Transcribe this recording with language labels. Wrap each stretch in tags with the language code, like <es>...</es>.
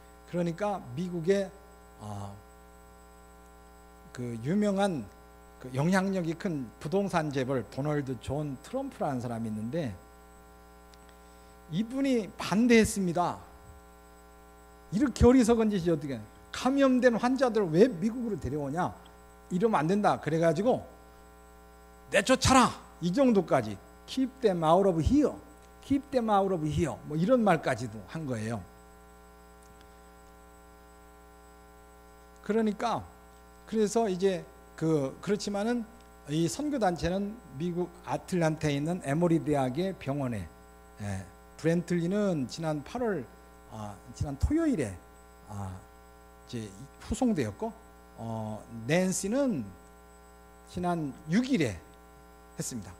<ko>그러니까 미국의 그 유명한 그 영향력이 큰 부동산 재벌 도널드 존 트럼프라는 사람이 있는데, 이분이 반대했습니다. 이렇게 어리석은 짓이 어떻게, 감염된 환자들을 왜 미국으로 데려오냐, 이러면 안 된다. 그래가지고 내쫓아라, 이 정도까지.</ko> <en>Keep them out of here, keep them out of here,</en> <ko>뭐 이런 말까지도 한 거예요. 그러니까 그래서 이제 그렇지만은 이 선교 단체는 미국 아틀란타에 있는 에모리 대학의 병원에, 브렌틀리는 지난 8월 지난 토요일에 이제 후송되었고, 낸시는 지난 6일에 했습니다.</ko>